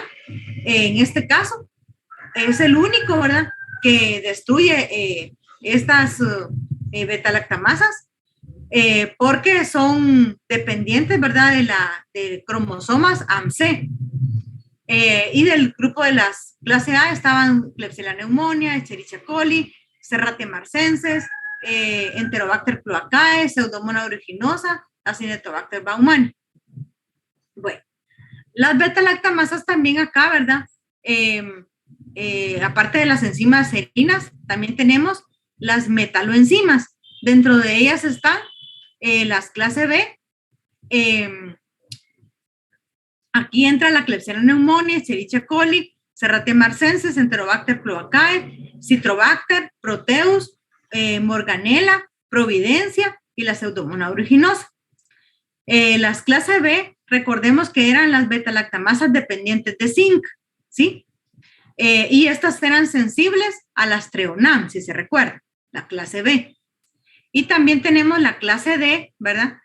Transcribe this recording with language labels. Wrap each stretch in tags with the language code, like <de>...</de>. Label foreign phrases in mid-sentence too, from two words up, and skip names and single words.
<es>En este caso, es el único, ¿verdad?, que destruye estas betalactamasas, porque son dependientes, ¿verdad?, de cromosomas AMC. Y del grupo de las clase A estaban Klebsiella pneumoniae, Escherichia coli, Serratia marcenses, Enterobacter cloacae, Pseudomonas aeruginosa, Acinetobacter baumannii. Bueno, las beta-lactamasas también acá, ¿verdad? Aparte de las enzimas serinas, también tenemos las metaloenzimas. Dentro de ellas están las clase B. Aquí entra la Klebsiella pneumoniae, Escherichia coli, Serratia marcenses, Enterobacter cloacae, Citrobacter, Proteus, Morganella, Providencia y la Pseudomonas aeruginosa. Las clase B, recordemos que eran las beta-lactamasas dependientes de zinc, ¿sí? Y estas eran sensibles a las treonam, si se recuerda, la clase B. Y también tenemos la clase D, ¿verdad?</es>